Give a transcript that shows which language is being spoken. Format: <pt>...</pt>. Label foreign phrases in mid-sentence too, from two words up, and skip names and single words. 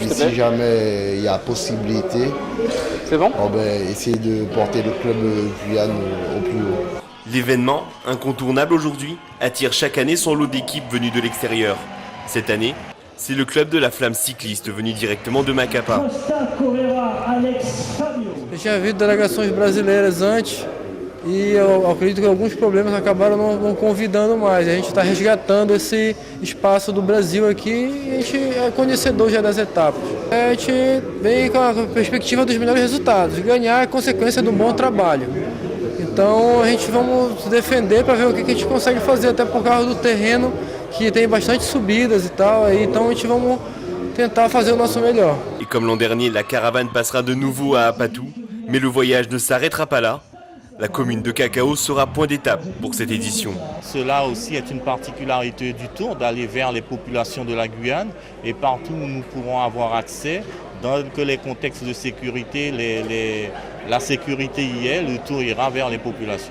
<fr>et si jamais il y a possibilité, c'est bon ? Essayer de porter le club Guyane au plus haut. L'événement, incontournable aujourd'hui, attire chaque année son lot d'équipes venues de l'extérieur. Cette année, c'est le club de la Flamme cycliste venu directement de Macapá.</fr> <pt>Eu tinha visto delegações brasileiras antes e eu acredito que alguns problemas acabaram não convidando mais. A gente está resgatando esse espaço do Brasil aqui e a gente é conhecedor já das etapas. A gente vem com a perspectiva dos melhores resultados. Ganhar é consequência do bom trabalho. Então a gente vamos se defender para ver o que a gente consegue fazer, até por causa do terreno que tem bastante subidas e tal, então a gente vamos tentar fazer o nosso melhor.</pt> <fr>Et comme l'an dernier, la caravane passera de nouveau à Apatou, mais le voyage ne s'arrêtera pas là. La commune de Cacao sera point d'étape pour cette édition. Cela aussi est une particularité du Tour, d'aller vers les populations de la Guyane et partout où nous pourrons avoir accès, dans que les contextes de sécurité, la sécurité y est, le Tour ira vers les populations.</fr>